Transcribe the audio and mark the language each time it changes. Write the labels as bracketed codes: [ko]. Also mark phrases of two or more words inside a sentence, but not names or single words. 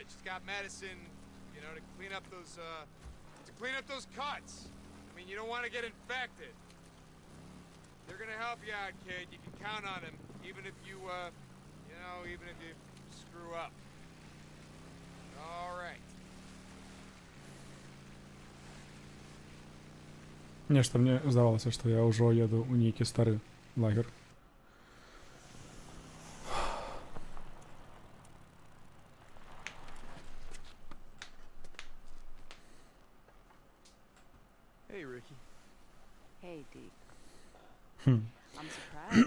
[en] She's got medicine, you know, to clean up those cuts. I mean, you don't want to get infected. They're gonna help you out, kid. You can count on them, even if you screw up. All right. [be] Нешта мне здавалася, што я ўжо еду ў нейкі стары лагер. [en] Hey, Ricky. Hey, Deke. Hmm. I'm surprised.